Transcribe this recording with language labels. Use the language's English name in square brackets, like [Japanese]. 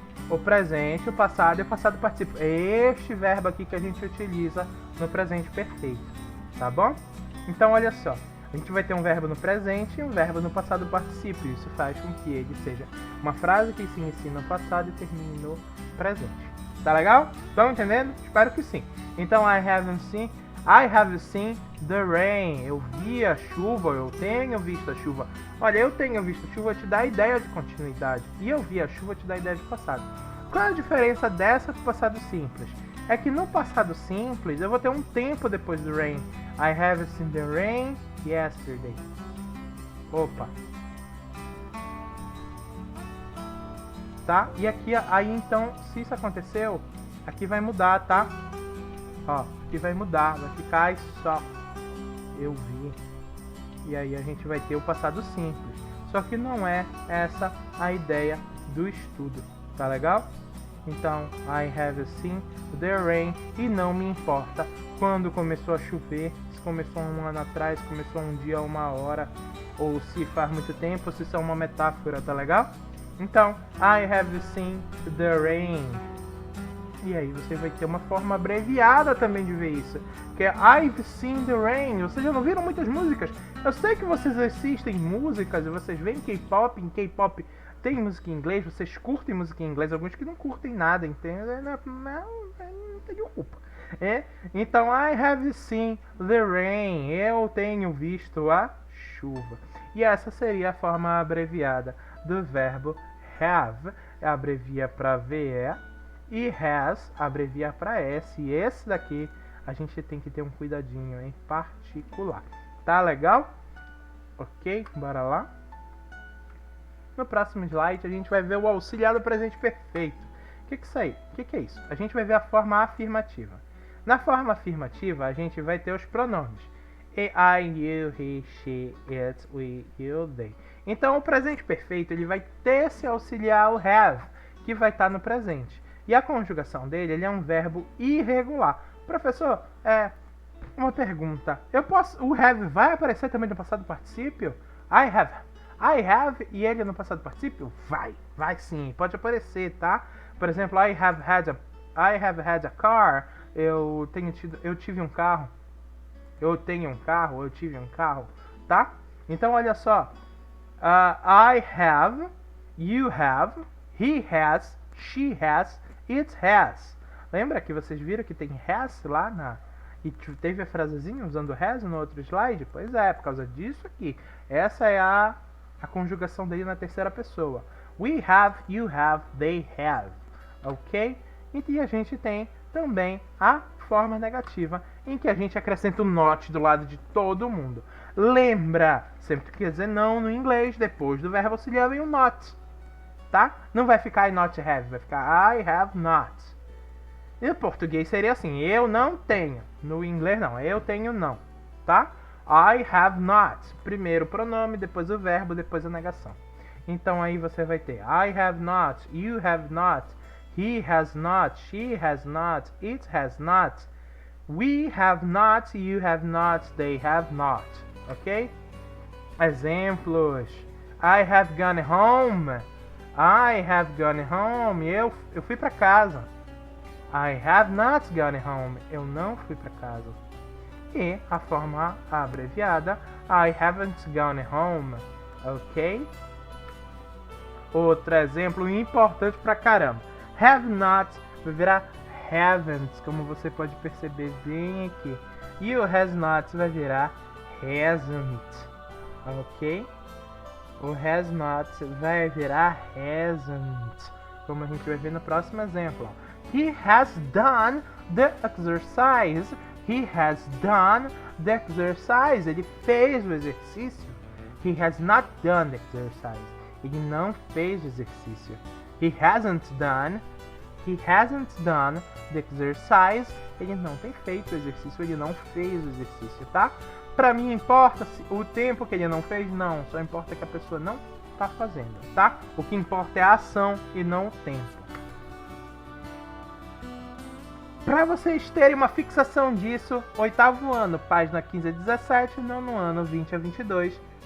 [Portuguese] O presente, o passado e o passado participio. É este verbo aqui que a gente utiliza no presente perfeito, tá bom? Então, olha só. A gente vai ter um verbo no presente e um verbo no passado participio. Isso faz com que ele seja uma frase que se inicie no passado e termine no presente. Tá legal? Estão entendendo? Espero que sim. [English] Então, I have seen the rain. [Portuguese] Eu vi a chuva, eu tenho visto a chuva. Olha, eu tenho visto a chuva te dá a ideia de continuidade. E eu vi a chuva te dá a ideia de passado. Qual é a diferença dessa com o passado simples? É que no passado simples eu vou ter um tempo depois do rain. [English] I have seen the rain yesterday. [Portuguese] Opa. Tá? E aqui, aí então, se isso aconteceu, aqui vai mudar, tá? Ó, aqui vai mudar, vai ficar só eu vi. E aí a gente vai ter o passado simples. Só que não é essa a ideia do estudo, tá legal? Então, [English] I have seen the rain, [Portuguese] e não me importa quando começou a chover, se começou um ano atrás, começou um dia, uma hora, ou se faz muito tempo, ou se isso é uma metáfora, tá legal? [English] Então, I have seen the rain. [Portuguese] E aí você vai ter uma forma abreviada também de ver isso, que é [English] I've seen the rain. [Portuguese] Vocês já não viram muitas músicas? Eu sei que vocês assistem músicas e vocês veem K-pop. Em K-pop tem música em inglês, vocês curtem música em inglês, alguns que não curtem nada, entende? Não tenho culpa. [English] Então, I have seen the rain. [Portuguese] Eu tenho visto a chuva. E essa seria a forma abreviada do verbo have. Abrevia para VE. E has abrevia para S. E esse daqui a gente tem que ter um cuidadinho em particular. Tá legal? Ok, bora lá. No próximo slide a gente vai ver o auxiliar do presente perfeito. O que é isso aí? O que é isso? A gente vai ver a forma afirmativa. Na forma afirmativa a gente vai ter os pronomes. [English] I, you, he, she, it, we, you, they. [Portuguese] Então o presente perfeito ele vai ter esse auxiliar, o have, que vai estar no presente. E a conjugação dele ele é um verbo irregular. Professor, uma pergunta. O have vai aparecer também no passado particípio? I have e ele no passado particípio? Vai sim, pode aparecer, tá? [English] Por exemplo, I have had a car. [Portuguese] Eu tive um carro. Eu tenho um carro, eu tive um carro, tá? Então olha só. [English] I have, you have, he has, she has, it has. [Portuguese] Lembra que vocês viram que tem has lá e teve a frasezinha usando has no outro slide? Pois é, por causa disso aqui. Essa é a conjugação dele na terceira pessoa. [English] We have, you have, they have. Ok? [Portuguese] E a gente tem também a forma negativa, em que a gente acrescenta o not do lado de todo mundo. Lembra, sempre que quer dizer não no inglês, depois do verbo auxiliar vem o not, tá? Não vai ficar [English] I not have, [Portuguese] vai ficar [English] I have not. [Portuguese] E no português seria assim, eu não tenho. No inglês não, eu tenho não, tá? [English] I have not. [Portuguese] Primeiro o pronome, depois o verbo, depois a negação. Então aí você vai ter [English] I have not, you have not, he has not, she has not, it has not, we have not, you have not, they have not. Ok? Exemplos. I have gone home. I have gone home. [Portuguese] Eu fui para casa. [English] I have not gone home. [Portuguese] Eu não fui para casa. E a forma abreviada [English] I haven't gone home. Ok? [Portuguese] Outro exemplo importante pra caramba. Have not vai virar haven't, como você pode perceber bem aqui. E o has not vai virar hasn't. Ok? O has not vai virar hasn't, como a gente vai ver no próximo exemplo. [English] He has done the exercise. He has done the exercise. [Portuguese] Ele fez o exercício. [English] He has not done the exercise. [Portuguese] Ele não fez o exercício. [English] He hasn't done he hasn't done the exercise. [Portuguese] Ele não tem feito o exercício, ele não fez o exercício, tá? Pra mim importa o tempo que ele não fez? Não, só importa que a pessoa não tá fazendo, tá? O que importa é a ação e não o tempo. Para vocês terem uma fixação disso, 8º ano, página 15 a 17, 9º ano, 20 a 22.